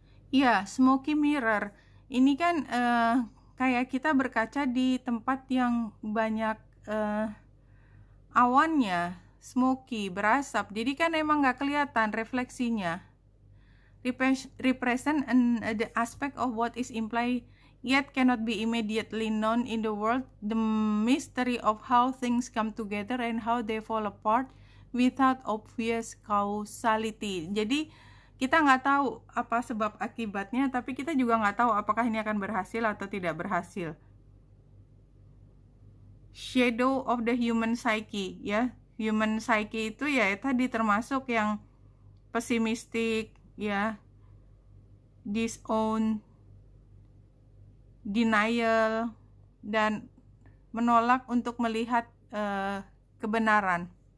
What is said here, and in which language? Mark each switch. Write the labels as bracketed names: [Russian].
[Indonesian] Iya, smoky mirror. Ini kan kayak kita berkaca di tempat yang banyak awannya, smoky, berasap. Jadi kan emang nggak kelihatan refleksinya. [English] Represent the aspect of what is implied yet cannot be immediately known in the world, the mystery of how things come together and how they fall apart without obvious causality. [Indonesian] Jadi kita nggak tahu apa sebab akibatnya, tapi kita juga nggak tahu apakah ini akan berhasil atau tidak berhasil. [English] Shadow of the human psyche, [Indonesian] ya. Human psyche itu ya tadi termasuk yang pesimistik, ya, disown, denial, dan menolak untuk melihat kebenaran.